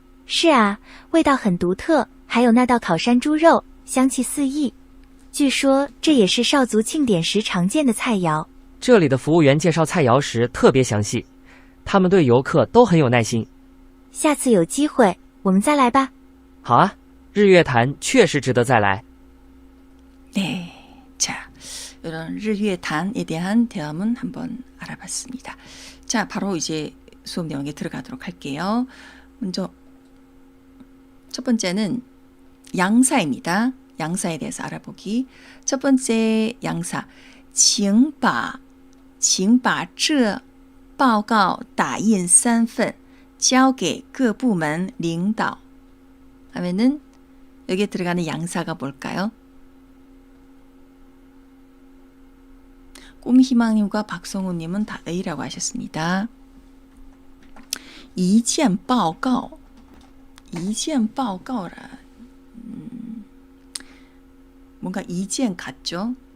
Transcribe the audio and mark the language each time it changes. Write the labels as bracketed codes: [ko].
[zh] 是啊，味道很独特，还有那道烤山猪肉，香气四溢。据说这也是少族庆典时常见的菜肴。这里的服务员介绍菜肴时特别详细，他们对游客都很有耐心。下次有机会我们再来吧。好啊，日月潭确实值得再来。 [ko] 네, 자, 이런日月潭에 대한 대화문 한번 알아봤습니다. 자, 바로 이제 수업 내용에 들어가도록 할게요. 먼저 첫 번째는 양사입니다. 양사에 대해서 알아보기. 첫 번째 양사, [zh] 请把这报告打印3份交给各部门领导 [ko] 하면은 여기에 들어가는 양사가 뭘까요? 꿈희망님과 박성우님은 다 A라고 하셨습니다. 이지엔报告, 이지엔 报告라 뭔가 이지엔 같죠?